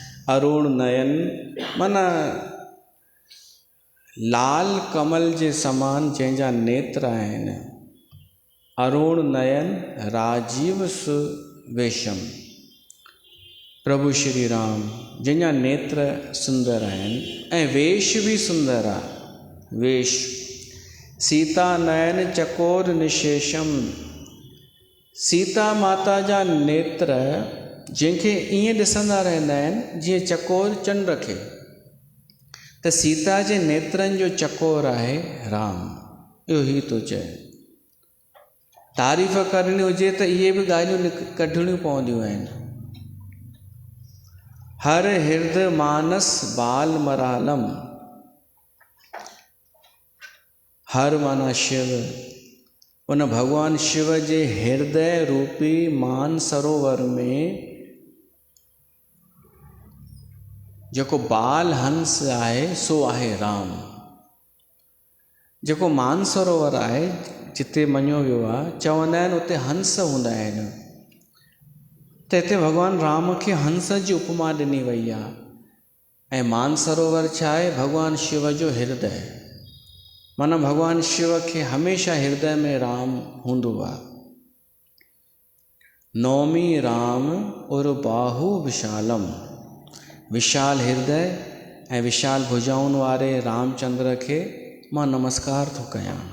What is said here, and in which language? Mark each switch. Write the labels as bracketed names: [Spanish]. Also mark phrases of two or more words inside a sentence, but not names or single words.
[Awadhi] अरुण नयन [Sindhi] माना लाल कमल जे समान जंहिंजा नेत्र आहिनि। [Awadhi] अरुण नयन राजीव सुवेशम, [Sindhi] प्रभु श्री राम जंहिंजा नेत्र सुंदर आहिनि ऐं वेश बि सुंदर आहे। [Awadhi] वेश सीता नयन चकोर निशेषम, [Sindhi] सीता माता जा नेत्र जंहिंखे ईअं ॾिसंदा रहंदा आहिनि जीअं चकोर चंड खे। त सीता जे नेत्रनि जो चकोर आहे राम। इहो ई थो चए। तारीफ़ करणी हुजे त इहे बि ॻाल्हियूं कढणियूं पवंदियूं आहिनि। [Awadhi] हर हृदय मानस बाल मरालम, [Sindhi] हर माना शिव, उन भगवान शिव जे हृदय रूपी मान सरोवर में जेको बाल हंस आहे सो आहे राम। जेको मान सरोवर आहे जिते मञियो वियो आहे, चवंदा आहिनि उते हंस हूंदा आहिनि। त हिते भॻवान राम खे हंस जी उपमा ॾिनी वई आहे। ऐं मान सरोवर छा आहे? भॻवान शिव जो हृदय। माना भॻवान शिव खे हमेशह हृदय में राम हूंदो आहे। [Awadhi] नौमी राम और बाहु विशालम, [Sindhi] विशाल हृदय ऐं विशाल भुजाउनि वारे रामचंद्र खे मां नमस्कार थो कयां।